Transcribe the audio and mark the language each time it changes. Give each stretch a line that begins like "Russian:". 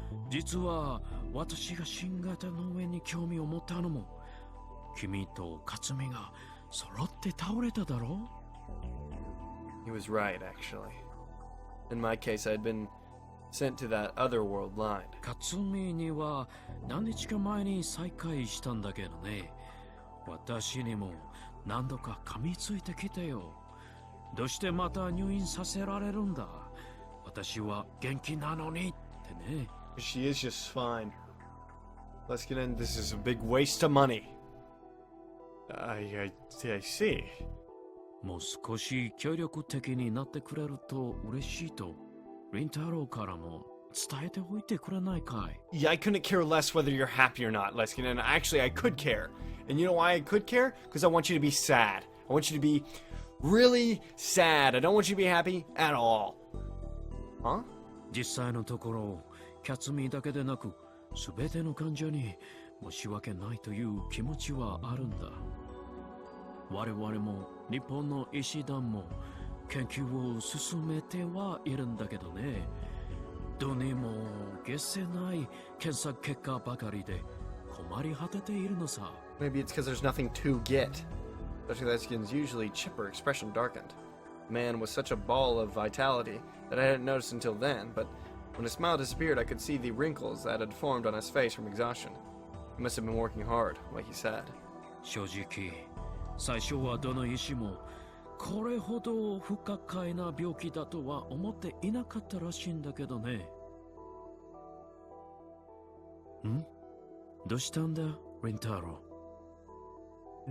Japanese: 実は私が新型脳炎に興味を持ったのも君と克美が揃って倒れただろう？
English: He was right, actually. In my case, I'd been sent to that other world line.
Japanese: 克美には何日か前に再会したんだけどね。私にも何度か噛みついてきてよ。どうしてまた入院させられるんだ？私は元気なのにってね。
English: She is just fine. Let's get in. This is a big waste of money. I see.
Japanese: もう少し協力的になってくれると嬉しいと、リンタロウからも伝えておいてくれないかい？
English: Yeah, I couldn't care less whether you're happy or not, Leskin. And actually, I could care. And you know why I could care? Because I want you to be sad. I want you to be really sad. I don't want you to be happy at all. Huh?
Japanese: 実際のところ、キャツミだけでなく、すべての患者に申し訳ないという気持ちはあるんだ。我々も日本の医師団も研究を進めてはいるんだけどね。どにも解せない検索結果ばかりで困り果てているのさ。
English: Maybe it's because there's nothing to get. Especially that skin's usually chipper, expression darkened. The man was such a ball of vitality that I hadn't noticed until then, but when his smile disappeared, I could see the wrinkles that had formed on his face from exhaustion. He must have been working hard, like he said.
Japanese: 正直最初はどの医師もこれほど不可解な病気だとは思っていなかったらしいんだけどね。ん？どうしたんだ、リンタロウ？